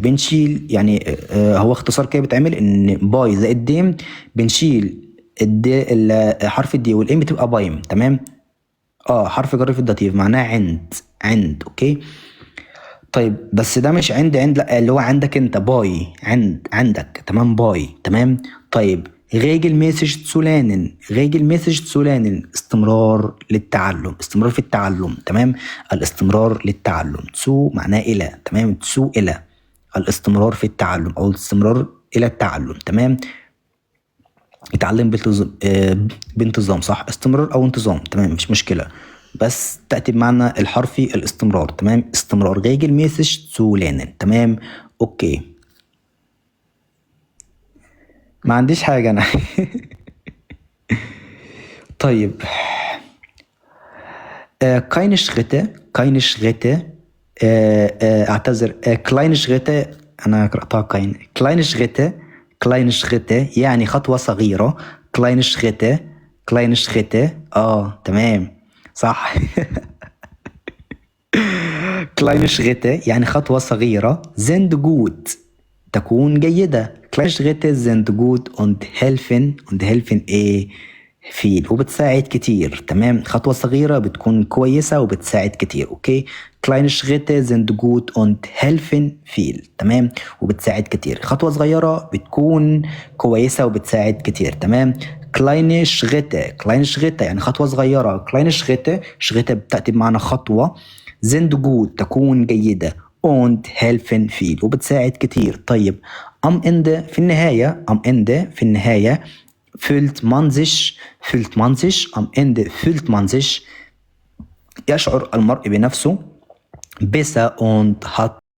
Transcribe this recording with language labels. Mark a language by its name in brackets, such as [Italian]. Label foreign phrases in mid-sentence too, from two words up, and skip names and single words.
[Arabic] بنشيل يعني هو اختصار كده بيتعمل ان باي زائد ديم، بنشيل حرف الدي والام بتبقى بايم. تمام، حرف جر في الداتيف معناه عند. اوكي، طيب بس ده مش عند لا، اللي هو عندك انت باي، عندك. تمام، باي. تمام. طيب [German] regelmäßig zu lernen [Arabic] استمرار في التعلم. تمام، الاستمرار للتعلم. zu معناه الى. تمام، zu الى الاستمرار في التعلم او الاستمرار الى التعلم. تمام، يتعلم بانتظام. صح، استمرار او انتظام. تمام، مش مشكلة، بس تأتي بمعنى الحرفي الاستمرار. تمام، استمرار [German] regelmäßig zu lernen. [Arabic] تمام، اوكي، ما عنديش حاجة انا. طيب [German] keine Schritte [Arabic] اعتذر. [German] kleine Schritte [Arabic] انا قرأتها [German] kleine Schritte [Arabic] يعني خطوة صغيرة. [German] kleine Schritte [Arabic] تمام صح. [German] kleine Schritte [Arabic] يعني خطوة صغيرة. [German] sind gut [Arabic] تكون جيدة. [German] kleine Schritte sind gut und helfen ايه؟ [Arabic] فيل، وبتساعد كتير. تمام، خطوة صغيرة بتكون كويسة وبتساعد كتير. اوكي، [German] kleine Schritte sind gut und helfen viel. [Arabic] تمام، وبتساعد كتير. خطوة صغيرة بتكون كويسة وبتساعد كتير. تمام، [German] kleine Schritte [Arabic] يعني خطوة صغيرة. [German] kleine Schritte [Arabic] بتأتي بمعنى خطوة. [German] sind gut [Arabic] تكون جيدة [German] und helfen viel [Arabic] وبتساعد كتير. [German] طيب am Ende [Arabic] في النهاية [German] fühlt man sich am Ende fühlt man sich [Arabic] يشعر المرء بنفسه [German] besser und hat